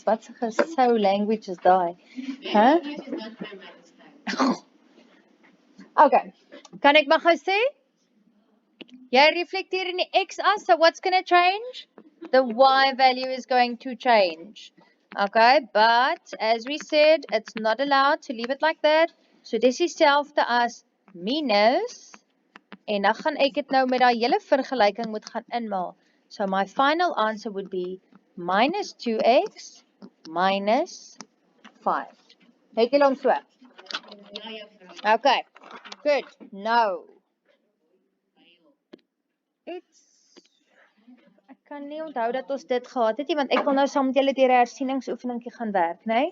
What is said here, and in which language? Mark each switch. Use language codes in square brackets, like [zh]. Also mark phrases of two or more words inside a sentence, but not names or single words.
[af] Wat se so language is daai? Huh? Okay. Kan ek maar gou sê? Jy reflecteer in die x-as, [en] so what's going to change? The y value is going to change. Okay, but as we said, it's not allowed to leave it like that. [af] So dis dieselfde as minus. En dan gaan ek dit nou met daai hele vergelyking moet gaan inmaal. [en] So my final answer would be minus 2x minus 5. [af] Het jy hom so? [en] Okay, good. No. [af] Ek kan nie onthou dat ons dit gehad het nie, want ek wil nou saam met julle deur 'n hersieningsoefeningkie gaan werk, né?